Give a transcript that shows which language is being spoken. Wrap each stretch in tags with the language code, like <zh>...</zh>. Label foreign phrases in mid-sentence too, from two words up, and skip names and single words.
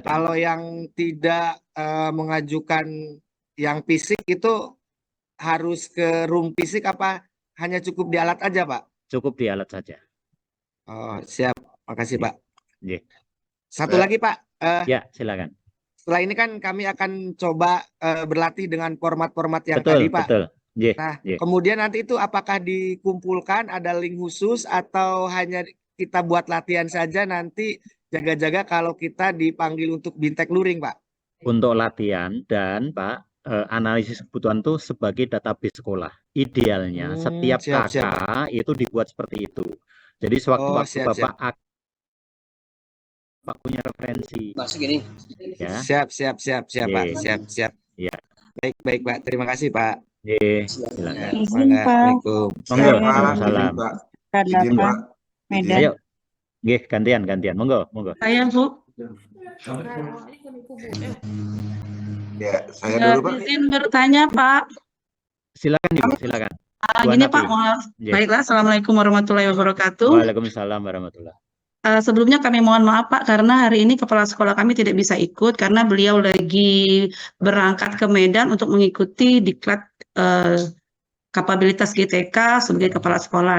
<id>Kalau yang tidak mengajukan yang fisik itu harus ke room fisik apa hanya cukup di alat aja Pak? Cukup di alat saja. Oh, siap. Makasih Pak. Nggih. Satu lagi Pak. Ya, silakan. Setelah ini kan kami akan coba berlatih dengan format-format yang Betul, tadi Pak. betul. Nggih, Nah, nggih. kemudian nanti itu apakah dikumpulkan ada link khusus atau hanya kita buat latihan saja nanti jaga-jaga kalau kita dipanggil untuk bintek luring Pak? Untuk latihan dan Pak, analisis kebutuhan itu sebagai database sekolah. Idealnya setiap siap, siap. kakak itu dibuat seperti itu. Jadi sewaktu-waktu siap, Bapak punya referensi. Ya. Siap Pak. Oke. Siap. Ya. Baik Pak. Terima kasih Pak. Nggih, silakan. Izin, Pak. Assalamualaikum. Monggo, Saya waalaikumsalam. Kadapa, Medan. Ayo. Nggih, gantian. Monggo. Saya, Bu. Ya, saya dulu Pak. Izin bertanya, Pak. Silakan Ibu, silakan. Gini Nafi. Pak, Nggih. baiklah.</id> <ar>السلام عليكم ورحمة الله وبركاته. وعليكم السلام ورحمة الله.</ar> <id>Sebelumnya kami mohon maaf Pak, karena hari ini kepala sekolah kami tidak bisa ikut karena beliau lagi berangkat ke Medan untuk mengikuti diklat kapabilitas GTK sebagai kepala sekolah.</id>